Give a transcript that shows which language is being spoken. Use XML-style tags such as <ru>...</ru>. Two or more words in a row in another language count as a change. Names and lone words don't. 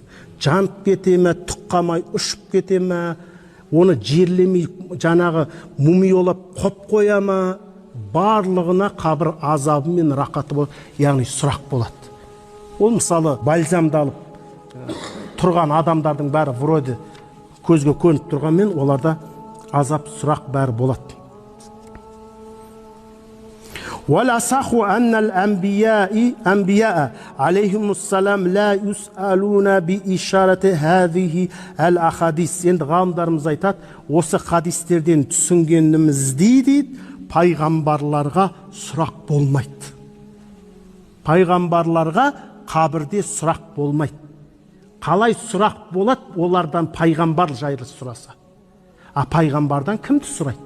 <kk>Жанып кете ме, тұққамай ұшып кете ме, оны жерлемей жаңағы мумиолап қоп қоя ма, барлығына қабір азабы мен рақаты болады, яғни сұрақ болады. Ол мысалы бальзамдалып тұрған адамдардың бәрі вроде көзге көніп тұрғанмен, оларда азап сұрақ бәрі болады.</kk> <ar>والأصح أن الأنبياء عليهم السلام لا يسألون بإشارة هذه الأحاديث.</ar> <kk>Енді ғалымдарымыз айтады, осы хадистерден түсінгенімізді дейді, пайғамбарларға сұрақ болмайды. Пайғамбарларға қабірде сұрақ болмайды. Қалай сұрақ болады? Олардан пайғамбар жайлы сұраса. А пайғамбардан кімді сұрайды?</kk>